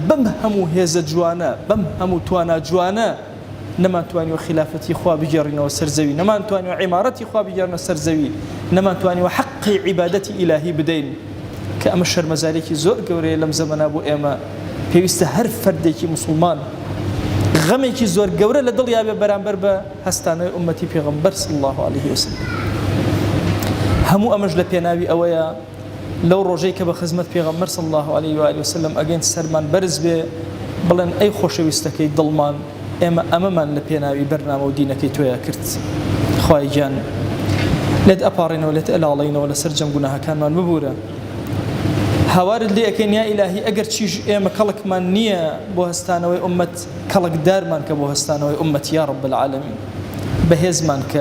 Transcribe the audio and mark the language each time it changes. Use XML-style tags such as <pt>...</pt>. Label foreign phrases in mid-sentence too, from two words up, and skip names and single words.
<ckb>بەم هەموو هێزە جوانە بەم هەموو توانە جوانە نەمانتوانیوە خلافەتی خوا بگێڕینەوە سەرزەوی نەمانتوانیوە عیمارەتی خوا بگێڕنە سەرزەوی نەمانتوانیوە حەقی عیبادەتی ئیلاهی بدەین کە ئەمە شەرمەزارێکی زۆر گەورەیە لەم زەمەنە بۆ ئێمە پێویستە هەر فەردێکی مسلمان غەمێکی زۆر گەورە لە دڵیا بێ بەرامبەر بە هەستانەوەی ئوممەتی پێغەمبەر</ckb> <ar>صلی الله عليه وسلم</ar> <ckb>هەموو ئەمەش لە پێناوی ئەوەیە لەو ڕۆژەی کە بە خزمەت پێغەمبەر</ckb> <ar>صلی الله عليه وآله وسلم</ar> <ckb>ئەگەین سەرمان بەرز بێ بڵێن ئەی خۆشەویستەکەی دڵمان ئێمە ئەمەمان لە پێناوی بەرنامە و دینەکەی تۆیە کرد خوای گیان لێت ئەپاڕێنەوە لێت ئەلاڵێنەوە لەسەر جەم گوناهەکانمان ببوورە هاوارت لێ ئەەکەین</ckb> <ar>یا ئیلاهی</ar> <ckb>ئەگەر چیش ئێمە کەڵکمان نییە بۆ هەستانەوەی ئوممەت کەڵکدارمان کە بۆ هەستانەوەی ئوممەت</ckb> <ar>یا رب العالمین</ar> <ckb>بەهێزمان کە</ckb>